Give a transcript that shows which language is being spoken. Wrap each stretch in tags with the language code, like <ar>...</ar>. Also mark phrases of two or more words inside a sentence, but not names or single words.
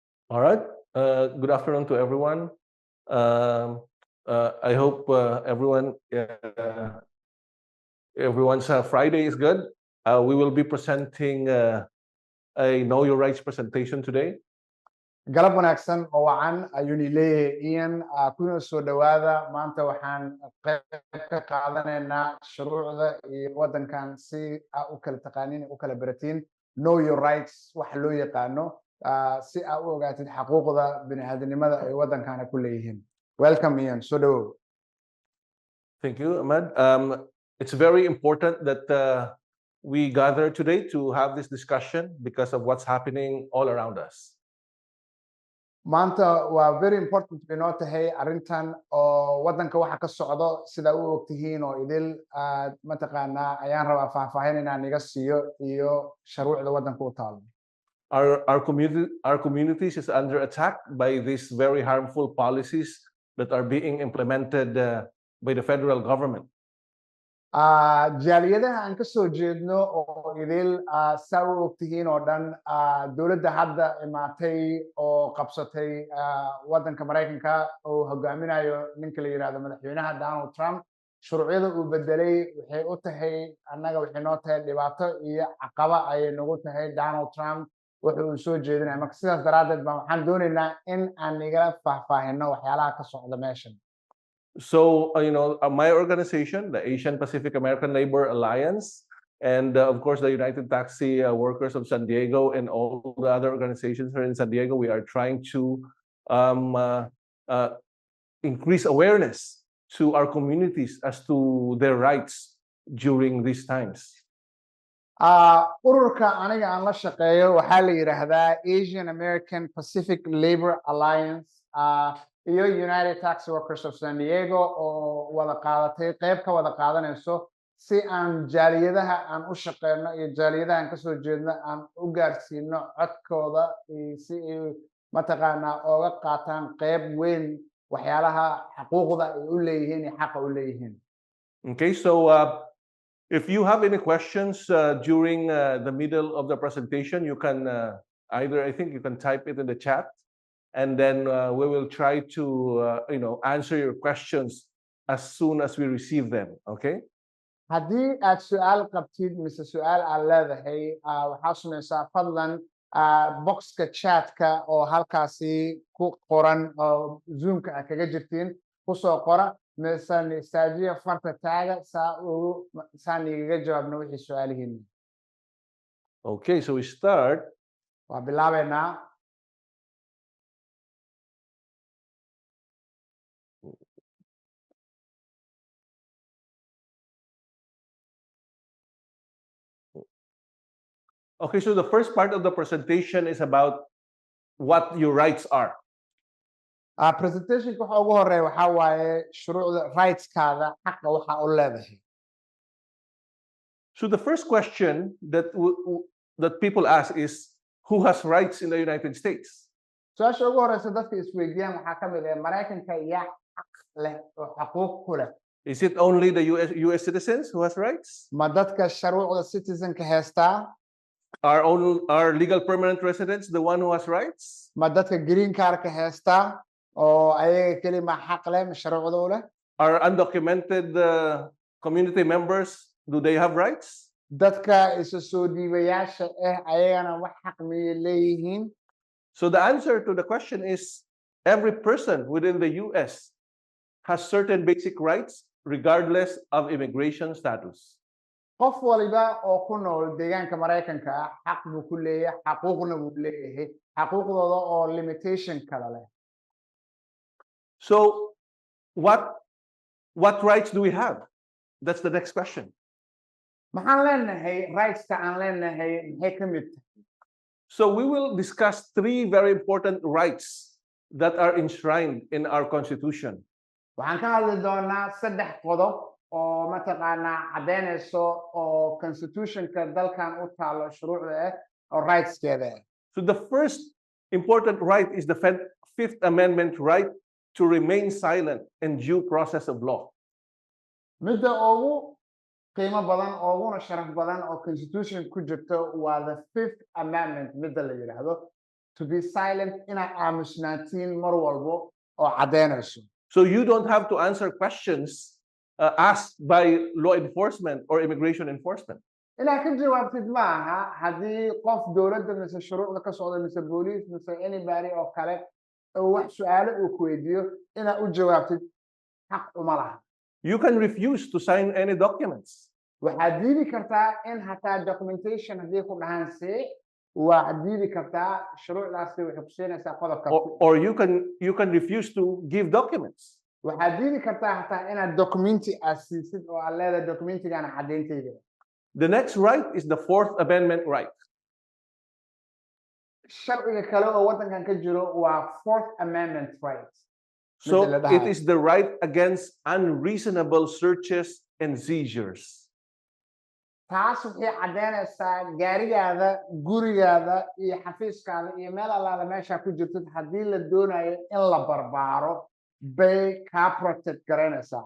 <en>All right. Good afternoon to everyone. I hope everyone's Friday is good. We will be presenting a Know Your Rights presentation today.</en> <so>galab wanaagsan oo wacan ayuuni leeyahay Ian kuna soo dhawaada maanta waxaan qayb ka qaadanaynaa shuruucda iyo wadankan si u kala taqaanin u kala baratiin</so> <en>know your rights</en> <so>wax loo yaqaano si aad u ogaatid xuquuqda bini'aadanimada ay wadankan ku leeyihiin.</so> <en>Welcome Ian,</en> <so>soo dhawow.</so> <en>Thank you, Ahmed. It's very important that we gather today to have this discussion because of what's happening all around us.</en> <so>maanta waa</so> <en>very important</en> <so>inoo tahay arrintan oo wadanka waxa ka socdo sida u ogtihiin oo idil mataqaanaa ayaan rabaa faahfaahin inaan iga siiyo iyo shuruucda wadanka u taalo.</so> <en>Our communities is under attack by these very harmful policies that are being implemented by the federal government.</en> <so>jaaliyadaha aan ka soo jeedno oo idil saa u ogtihiin oo dhan dowladda hadda imaatay oo qabsatay wadanka Mareykanka oo hogaaminayo ninka la yiraahdo madaxweynaha Donald Trump shuruucyada uu bedelay waxay u tahay annaga waxay noo tahay dhibaato iyo caqaba ay nagu tahay Donald Trump wuxuu soo jeedinaya marka sidaas daraadeed baan waxaan doonaynaa in aan nigala faahfaahino waxyaalaha ka socda meeshan.</so> <en>So, my organization, the Asian Pacific American Labor Alliance, and of course, the United Taxi Workers of San Diego and all the other organizations here in San Diego, we are trying to increase awareness to our communities as to their rights during these times.</en> <so>ururka aniga aan la shaqeeyo waxaa la yiraahdaa Asian American Pacific Labor Alliance iyo United Taxi Workers of San Diego oo wada qaadatay qayb ka wada qaadanayso si aan jaaliyadaha aan u shaqeyno iyo jaaliyadaha aan ka soo jeedno aan u gaarsiino codkooda si ay mataqaanaa ooga qaataan qayb weyn waxyaalaha xuquuqda ay u leeyihiin iyo xaqa u leeyihiin.</so> <en>Okay, so if you have any questions during the middle of the presentation, you can I think you can type it in the chat. And then we will try to, answer your questions as soon as we receive them. Okay?</en> <so>haddii aad su'aal qabtid mise su'aal aad leedahay waxaa samaysaa fadlan boxka chatka oo halkaasi ku qoran oo zoomka aad kaga jirtiin kusoo qora mise istaajiya farta taaga saan igaga jawaabna wixii su'aalihiina.</so> <en>Okay, so we start.</en> <so>waa bilaabeynaa.</so> <en>Okay, so the first part of the presentation is about what your rights are.</en> <so>Presentation waxa ugu horeeya waxa waaye shuruucda rightskaada xaqa waxa u leedahay.</so> <en>So the first question that people ask is, who has rights in the United States?</en> <so>Su'aasha ugu horeysa dadka isweydiiyaan waxaa ka mid ah Mareykanka yaa xaq leh oo xuquuq ku leh.</so> <en>Is it only the US citizens who has rights?</en> <so>Ma dadka shuruucda citizenka heestaa?</so> <en>Are legal permanent residents the one who has rights?</en> <so>Ma dadka</so> <en>green card</en> <so>ka heestaa oo ayaga kelima xaq leh shuruucda u leh?</so> <en>Are undocumented community members, do they have rights?</en> <so>Dadka isa soo dhiibayaasha ayagana wax xaq miyay leeyihiin?</so> <en>So the answer to the question is every person within the US has certain basic rights regardless of immigration status.</en> <so>qof waliba oo ku nool deegaanka Mareykanka xaq buu ku leeyahay xuquuqna buu leeyahay xuquuqdooda oo limitation kala leh.</so> <en>So what rights do we have? That's the next question.</en> <so>maxaan leenahay rightska aan leenahay maxay ka mid tahay?</so> <en>So we will discuss three very important rights that are enshrined in our constitution.</en> <so>waxaan ka hadli doonaa saddex qodob oo mataqaanaa cadeynayso oo constitutionka dalkan u taalo shuruucda oo rightskeeda.</so> <en>So the first important right is the Fifth Amendment right to remain silent in due process of law.</en> <so>midda ugu qiimo badan uguna sharaf badan oo constitution ku jirto waa the Fifth Amendment midda la yiraahdo</so> <en>to be silent</en> <so>inaad aamusnaatiin mar walbo oo caddaynayso.</so> <en>So you don't have to answer questions asked by law enforcement or immigration enforcement.</en> <so>inaad ka jawaabtid maaha haddii qof dowladda mise shuruucda ka socda mise booliis mise anybody oo kale oo wax su'aalo uu ku weydiiyo inaad u jawaabtid xaq uma laha.</so> <en>You can refuse to sign any documents.</en> <so>waxaad diidi kartaa in hataa documentation haddii ku dhahaan see waxaad diidi kartaa shuruucdaasi waxay ku siinaysaa qodobka.</so> <en>Or you can refuse to give documents.</en> <so>waxaad diidi kartaa hataa inaad documenti aad siisid oo aad leedahay documentigaana caddayntayda.</so> <en>The next right is the Fourth Amendment right.</en> <so>sharciga kale oo waddankan ka jiro waa Fourth Amendment right.</so> <en>So it is the right against unreasonable searches and seizures.</en> <so>taas waxay caddaynaysaa gaarigaada gurigaada iyo xafiiskaada iyo meel allaala meeshaa ku jirtid haddii la doonayo in la barbaaro bay kaa protect garanaysaa.</so>